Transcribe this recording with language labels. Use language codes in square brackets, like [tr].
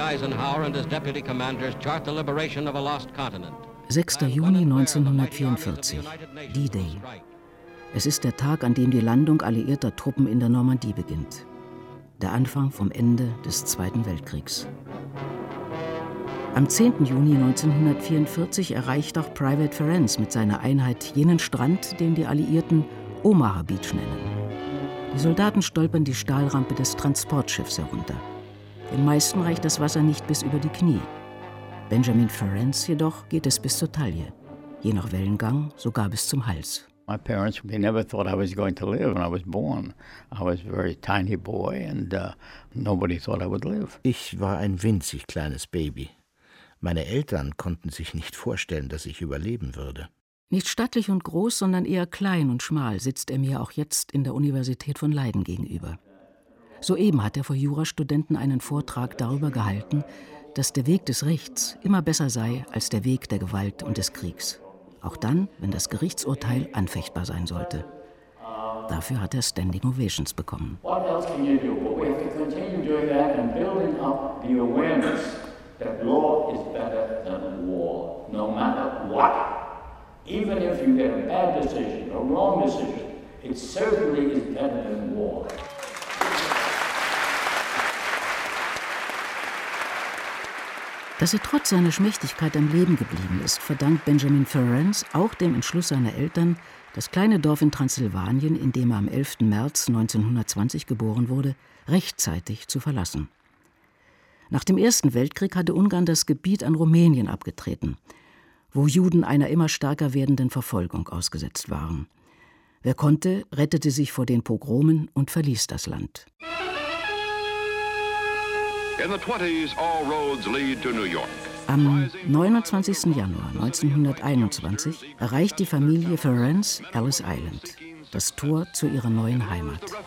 [en] Eisenhower and his deputy commanders chart the liberation of a lost continent. [de] 6. Juni 1944, D-Day. Es ist der Tag, an dem die Landung alliierter Truppen in der Normandie beginnt. Der Anfang vom Ende des Zweiten Weltkriegs. Am 10. Juni 1944 erreicht auch Private Ferenc mit seiner Einheit jenen Strand, den die Alliierten Omaha Beach nennen. Die Soldaten stolpern die Stahlrampe des Transportschiffs herunter. Den meisten reicht das Wasser nicht bis über die Knie. Benjamin Ferenc jedoch geht es bis zur Taille, je nach Wellengang sogar bis zum Hals. [en] My parents, they never thought I was going to live when I was born. I was a very tiny boy and nobody thought I would live. [de] Ich war ein winzig kleines Baby. Meine Eltern konnten sich nicht vorstellen, dass ich überleben würde. Nicht stattlich und groß, sondern eher klein und schmal sitzt er mir auch jetzt in der Universität von Leiden gegenüber. Soeben hat er vor Jurastudenten einen Vortrag darüber gehalten, dass der Weg des Rechts immer besser sei als der Weg der Gewalt und des Kriegs. Auch dann, wenn das Gerichtsurteil anfechtbar sein sollte. Dafür hat er Standing Ovations bekommen. [en] What else can you do? We have to continue doing that and building up the awareness that law is better than war, no matter what. Even if you get a bad decision, a wrong decision, it certainly is better than war. [de] Dass er trotz seiner Schmächtigkeit am Leben geblieben ist, verdankt Benjamin Ferenc auch dem Entschluss seiner Eltern, das kleine Dorf in Transsilvanien, in dem er am 11. März 1920 geboren wurde, rechtzeitig zu verlassen. Nach dem Ersten Weltkrieg hatte Ungarn das Gebiet an Rumänien abgetreten. wo Juden einer immer stärker werdenden Verfolgung ausgesetzt waren. Wer konnte, rettete sich vor den Pogromen und verließ das Land. [en] In the 20s, all roads lead to New York. [de] Am 29. Januar 1921 erreicht die Familie Ferenc Ellis Island, das Tor zu ihrer neuen Heimat.